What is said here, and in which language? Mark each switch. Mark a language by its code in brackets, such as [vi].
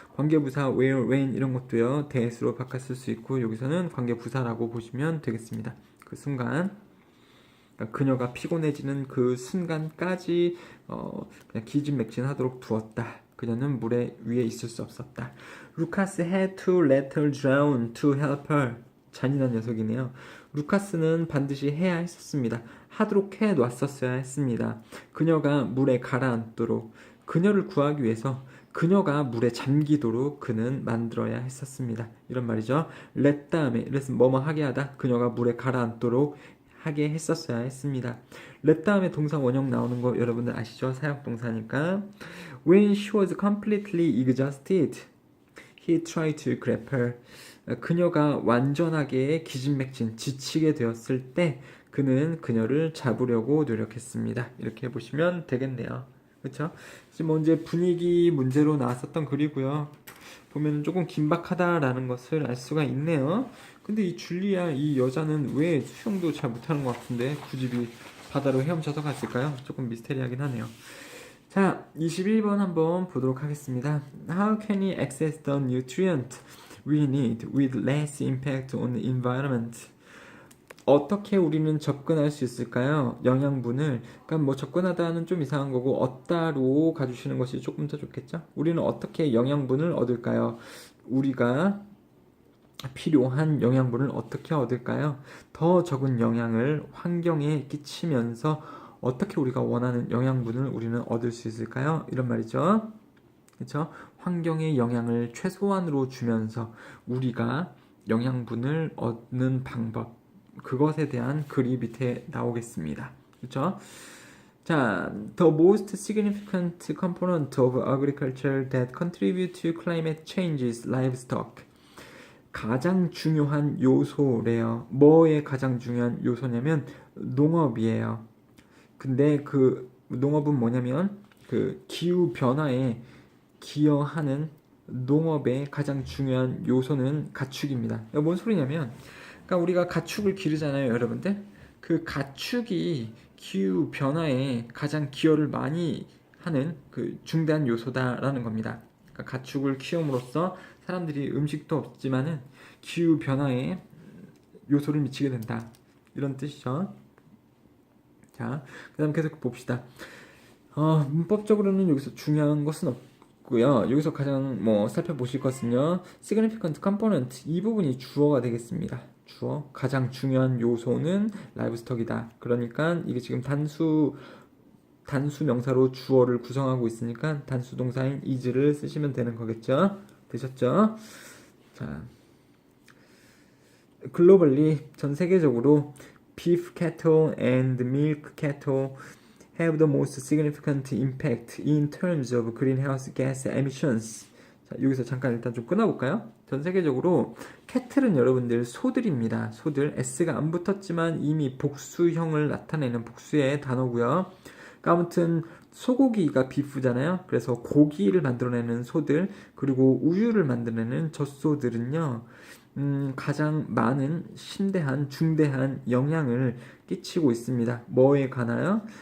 [ko] 관계부사 where, when 이런 것도요 that으로 바꿔 쓸 수 있고 여기서는 관계부사라고 보시면 되겠습니다. 그 순간 그러니까 그녀가 피곤해지는 그 순간까지 그냥 기진맥진하도록 두었다. 그녀는 물에 위에 있을 수 없었다. [en] 루카스 had to let her drown to help her. [ko] 잔인한 녀석이네요. 루카스는 반드시 해야 했었습니다. 하도록 해 놨었어야 했습니다. 그녀가 물에 가라앉도록 그녀를 구하기 위해서 그녀가 물에 잠기도록 그는 만들어야 했었습니다. 이런 말이죠. let 다음에 let 뭐뭐 하게 하다 그녀가 물에 가라앉도록 하게 했었어야 했습니다. let 다음에 동사 원형 나오는 거 여러분들 아시죠? 사역동사니까. [en] When she was completely exhausted, he tried to grab her. [ko] 그녀가 완전하게 기진맥진, 지치게 되었을 때 그는 그녀를 잡으려고 노력했습니다. 이렇게 보시면 되겠네요. 그렇죠? 지금 이제 분위기 문제로 나왔었던 글이고요. 보면 조금 긴박하다라는 것을 알 수가 있네요. 근데 이 줄리아 이 여자는 왜 수영도 잘 못하는 것 같은데 굳이 바다로 헤엄쳐서 갔을까요? 조금 미스테리하긴 하네요. 자, 21번 한번 보도록 하겠습니다. [en] How can we access the nutrient we need with less impact on the environment? [ko] 어떻게 우리는 접근할 수 있을까요? 영양분을. 그러니까 뭐 접근하다는 좀 이상한 거고 얻다로 가주시는 것이 조금 더 좋겠죠? 우리는 어떻게 영양분을 얻을까요? 우리가 필요한 영양분을 어떻게 얻을까요? 더 적은 영향을 환경에 끼치면서 어떻게 우리가 원하는 영양분을 우리는 얻을 수 있을까요? 이런 말이죠. 그렇죠? 환경의 영향을 최소한으로 주면서 우리가 영양분을 얻는 방법 그것에 대한 글이 밑에 나오겠습니다. 그렇죠? [en] 자, the most significant component of agriculture that contribute to climate change is livestock. [ko] 가장 중요한 요소래요. 뭐의 가장 중요한 요소냐면 농업이에요. 근데 그 농업은 뭐냐면 그 기후 변화에 기여하는 농업의 가장 중요한 요소는 가축입니다. 뭔 소리냐면 그러니까 우리가 가축을 기르잖아요, 여러분들. 그 가축이 기후 변화에 가장 기여를 많이 하는 그 중대한 요소다라는 겁니다. 그러니까 가축을 키움으로써 사람들이 음식도 없지만은 기후 변화에 요소를 미치게 된다. 이런 뜻이죠. 자, 그다음 계속 봅시다. 문법적으로는 여기서 중요한 것은 없고요. 여기서 가장 살펴보실 것은요. significant component 이 부분이 주어가 되겠습니다. 주어 가장 중요한 요소는 livestock이다. 그러니까 이게 지금 단수 명사로 주어를 구성하고 있으니까 단수 동사인 is를 쓰시면 되는 거겠죠. 되셨죠? [en] 자, 글로벌리 [ko] 전 세계적으로 [en] beef cattle and milk cattle have the most significant impact in terms of greenhouse gas emissions. [ko] 자, 여기서 잠깐 일단 좀 끊어볼까요? 전 세계적으로 캐틀은 여러분들 소들입니다. 소들. S가 안 붙었지만 이미 복수형을 나타내는 복수의 단어고요. 그러니까 아무튼 소고기가 비프잖아요. 그래서 고기를 만들어내는 소들, 그리고 우유를 만들어내는 젖소들은요, 가장 많은 심대한, 중대한 영향을 끼치고 있습니다. 뭐에 관하여?